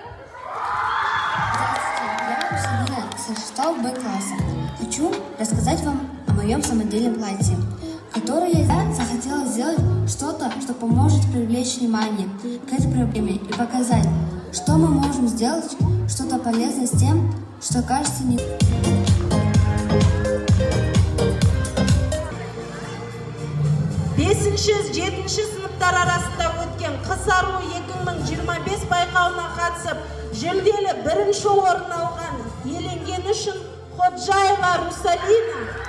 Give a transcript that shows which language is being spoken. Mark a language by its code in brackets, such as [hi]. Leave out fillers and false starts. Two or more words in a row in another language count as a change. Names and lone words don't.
[ru] Здравствуйте, я Русалина со 6 Б класса. Хочу рассказать вам о моем самодельном платье, которое я захотела сделать что-то, что поможет привлечь внимание к этой проблеме и показать, что мы можем сделать, что-то полезное с тем, что кажется не... [kk] Бесінші, 7 сыныптар арасында өткен қыс аруы 2025 байқауына қатысып, жүлделі 1-ші орын алған иеленгені үшін Ходжаева Русалина.